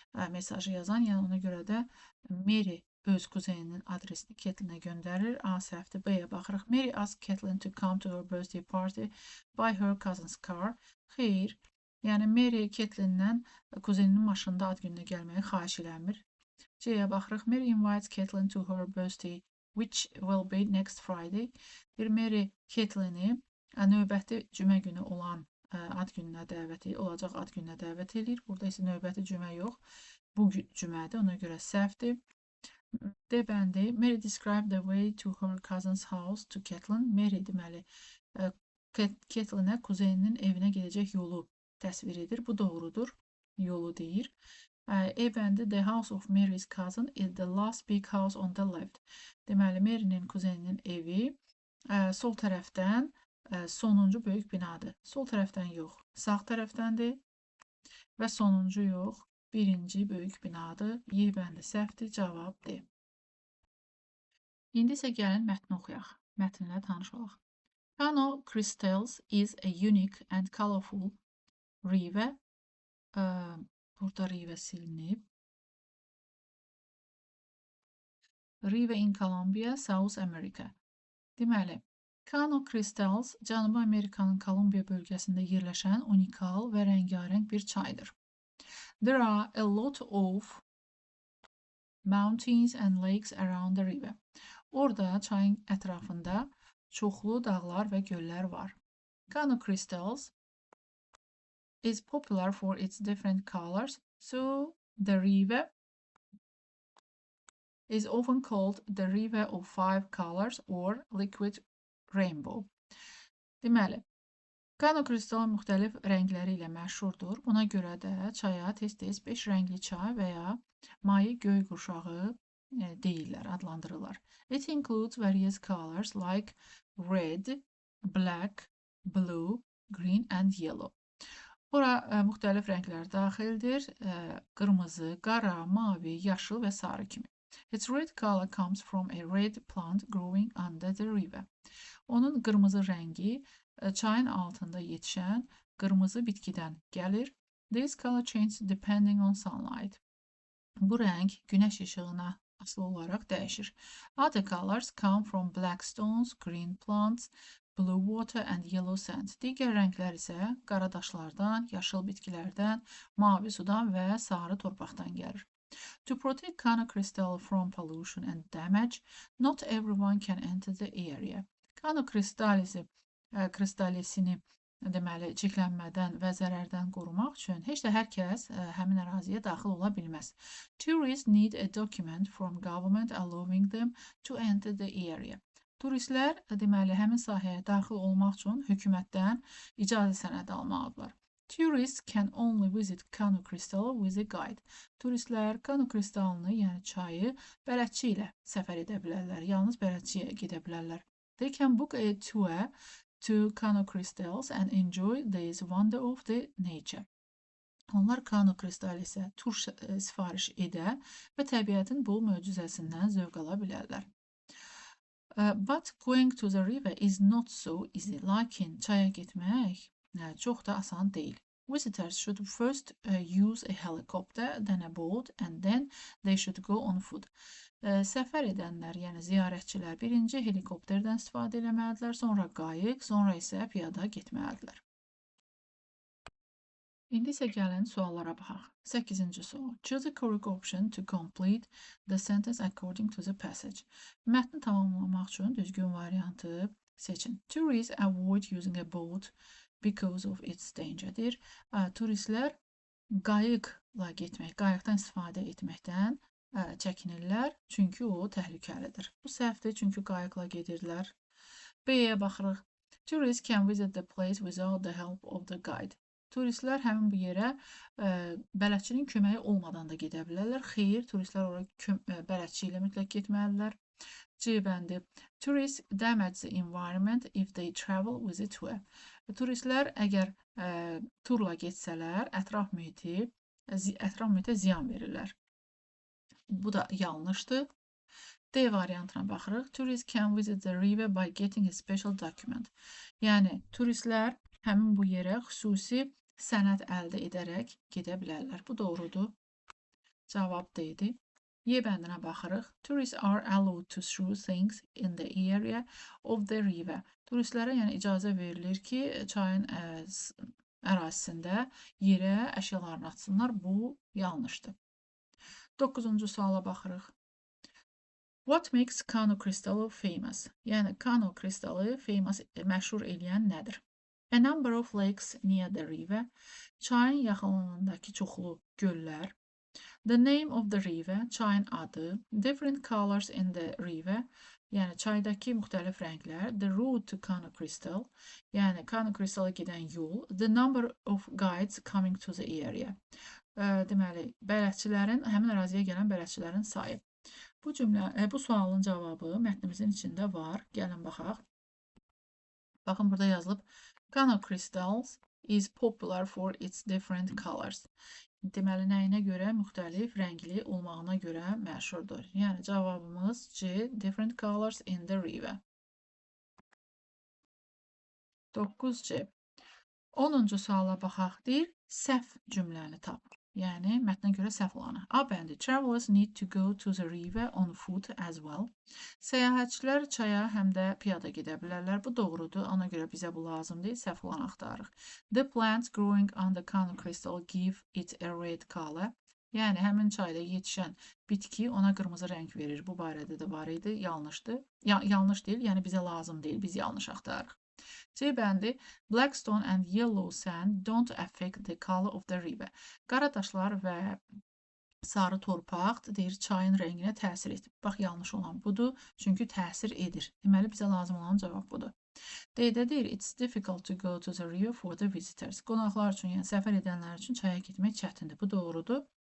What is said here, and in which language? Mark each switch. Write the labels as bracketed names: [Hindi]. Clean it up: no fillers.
[Azerbaijani] Mesajı yazan, yəni ona görə də Mary öz kuzeninin adresini Caitlinə göndərir. A səhvdir. B-yə baxırıq. [English] Mary asked Caitlin to come to her birthday party by her cousin's car. [Azerbaijani] Xeyr. Yəni Mary Caitlindən kuzeninin maşında ad gününə gəlməyi xahiş eləmir. C-yə baxırıq. [English] Mary invites Caitlin to her birthday, which will be next Friday. [Azerbaijani] Bir Mary Caitlini növbəti cümə günü olan ad gününə olacaq ad gününə dəvət edir. Burada isə növbəti cümə yox. Bu cümədir, ona görə səhvdir. D bəndi. [English] Mary described the way to her cousin's house to Caitlin. [Azerbaijani] Mary deməli Caitlinə kuzeninin evinə gedəcək yolu təsvir edir. Bu doğrudur. Yolu deyir. E bəndi. [English] The house of Mary's cousin is the last big house on the left. [Azerbaijani] Deməli Mary'nin kuzeninin evi sol tərəfdən sonuncu böyük binadır. Sol tərəfdən yox, sağ tərəfdəndir və sonuncu yox, birinci böyük binadır. Y bəndi səhvdir, cavab D. İndi isə gəlin mətni oxuyaq. Mətnlə tanış olaq. [English] Kano Crystals is a unique and colorful river. [Azerbaijani] Burada river silinib. [English] River in Colombia, South America. [Azerbaijani] Deməli, Kano Crystals, Cənubi Amerikanın Kolumbiya bölgəsində yerləşən unikal və rəngarəng bir çaydır. [English] There are a lot of mountains and lakes around the river. [Azerbaijani] Orada çayın ətrafında çoxlu dağlar və göllər var. [English] Kano Crystals is popular for its different colors, so the river is often called the river of five colors or liquid rainbow. [Azerbaijani] Deməli, Kano kristal müxtəlif rəngləri ilə məşhurdur. Buna görə də çaya tez-tez 5 rəngli çay və ya mayi göy qurşağı deyirlər, adlandırırlar. [English] It includes various colors like red, black, blue, green and yellow. [Azerbaijani] Ora müxtəlif rənglər daxildir. Qırmızı, qara, mavi, yaşıl və sarı kimi. [English] Its red color comes from a red plant growing under the river. [Azerbaijani] Onun qırmızı rəngi çayın altında yetişən qırmızı bitkidən gəlir. [English] This color changes depending on sunlight. [Azerbaijani] Bu rəng günəş işığına asılı olaraq dəyişir. [English] Other colors come from black stones, green plants, blue water and yellow sand. [Azerbaijani] Digər rənglər isə qara daşlardan, yaşıl bitkilərdən, mavi sudan və sarı torpaqdan gəlir. [English] To protect Kano crystal from pollution and damage, not everyone can enter the area. [Azerbaijani] Kano kristalisini deməli çirklənmədən və zərərdən qorumaq üçün heç də hər kəs həmin əraziyə daxil ola bilməz. [English] Tourists need a document from government allowing them to enter the area. [Azerbaijani] Turistlər deməli həmin sahəyə daxil olmaq üçün hökumətdən icazə sənədi almalıdırlar. [English] Tourists can only visit Kano Crystal with a guide. [Azerbaijani] Turistlər Kano kristalını, yəni çayı, bələdçi ilə səfər edə bilərlər. Yalnız bələdçiyə gedə bilərlər. [English] They can book a tour to Kano Crystals and enjoy this wonder of the nature. [Azerbaijani] Onlar Kano Crystal isə tur sifariş edə və təbiətin bu möcüzəsindən zövq ala bilərlər. [English] But going to the river is not so easy. [Azerbaijani] Lakin çaya getmək çox da asan deyil. [English] Visitors should first use a helicopter, then a boat, and then they should go on foot. [Azerbaijani] Səfər edənlər, yəni ziyarətçilər birinci helikopterdən istifadə etməlidirlər, sonra qayıq, sonra isə piyada getməlidirlər. İndi isə gəlin suallara baxaq. 8-ci sual. [English] Choose the correct option to complete the sentence according to the passage. [Azerbaijani] Mətni tamamlamaq üçün düzgün variantı seçin. [English] Tourists avoid using a boat because of its danger-dir. [Azerbaijani] Turistlər qayıqla getmək, qayıqdan istifadə etməkdən çəkinirlər, çünki o təhlükəlidir. Bu səhvdir, çünki qayıqla gedirlər. B-yə baxırıq. [English] Tourists can visit the place without the help of the guide. [Azerbaijani] Turistlər həmin bu yerə bələdçinin köməyi olmadan da gedə bilərlər. Xeyr, turistlər ora bələdçi ilə mütləq getməlidirlər. C bəndi. [English] Tourists damage the environment if they travel with a tour. [Azerbaijani] Turistlər əgər turla getsələr, ətraf mühitə ziyan verirlər. Bu da yanlışdır. D variantına baxırıq. [English] Tourists can visit the river by getting a special document. [Azerbaijani] Yəni, turistlər həmin bu yerə xüsusi sənəd əldə edərək gedə bilərlər. Bu doğrudur. Cavab D-dir. Y bəndinə baxırıq. [English] Tourists are allowed to throw things in the area of the river. [Azerbaijani] Turistlərə yəni icazə verilir ki, çayın ərazisində yerə əşyalarını atsınlar. Bu yanlışdır. 9-cu suala baxırıq. [English] What makes Kano Crystal famous? [Azerbaijani] Yəni, Kano kristalı məşhur eləyən nədir? [English] A number of lakes near the river. [Azerbaijani] Çayın yaxınlığındakı çoxlu göllər. [English] The name of the river. [Azerbaijani] Çayın adı. [English] Different colors in the river. [Azerbaijani] Yəni, çaydakı müxtəlif rənglər. [English] The route to Kano Crystal. [Azerbaijani] Yəni, Kano Crystal'a gedən yol. [English] The number of guides coming to the area. [Azerbaijani] Deməli, bələdçilərin, həmin əraziyə gələn bələdçilərin sayı. Bu sualın cavabı mətnimizin içində var. Gəlin baxaq. Baxın, burada yazılıb. [English] Kano crystals is popular for its different colors. [Azerbaijani] Deməli, nəyinə görə? Müxtəlif rəngli olmağına görə məşhurdur. Yəni, cavabımız C. [English] Different colors in the river. [Azerbaijani] 9C. 10-cu suala baxaq. Deyir, səhv cümləni tap. Yəni, mətnə görə səhv olanı. A bəndi. [English] Travelers need to go to the river on foot as well. [Azerbaijani] Səyahətçilər çaya həm də piyada gedə bilərlər. Bu doğrudur. Ona görə bizə bu lazım deyil. Səhv olanı axtarırıq. [English] The plants growing on the Kano crystal give it a red color. [Azerbaijani] Yəni, həmin çayda yetişən bitki ona qırmızı rəng verir. Bu barədə də var idi. Yanlışdır. Yanlış deyil. Yəni, bizə lazım deyil. Biz yanlış axtarırıq. C bəndi. Black stone and yellow sand don't affect the color of the river. Qara daşlar və sarı torpaq deyir, çayın rənginə təsir edir. Bax, yanlış olan budur, çünki təsir edir. Deməli, bizə lazım olan cavab budur. D-də deyir, [English] it's difficult to go to the river for the visitors. [Azerbaijani] Qonaqlar üçün, yəni səfər edənlər üçün çaya getmək çətindir. Bu doğrudur.